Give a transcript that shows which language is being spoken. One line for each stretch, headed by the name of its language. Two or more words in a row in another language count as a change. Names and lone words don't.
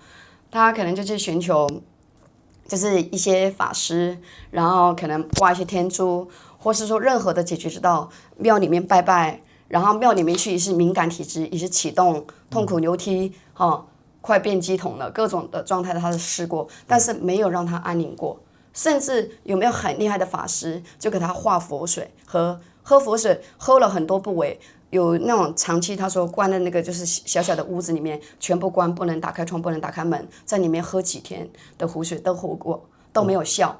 Chinese: 他可能就去尋求，就是一些法師，然後可能掛一些天珠，或是說任何的解決之道，廟裡面拜拜，然後廟裡面去也是敏感體質，也是啟動痛苦流涕，快變乩童了，各種的狀態他都試過，但是沒有讓他安寧過。甚至有沒有很厲害的法師，就給他化佛水喝佛水，喝了很多不為，有那種長期他說關在那個就是小小的屋子裡面，全部關，不能打開窗，不能打開門，在裡面喝幾天的湖水都喝過，都沒有效。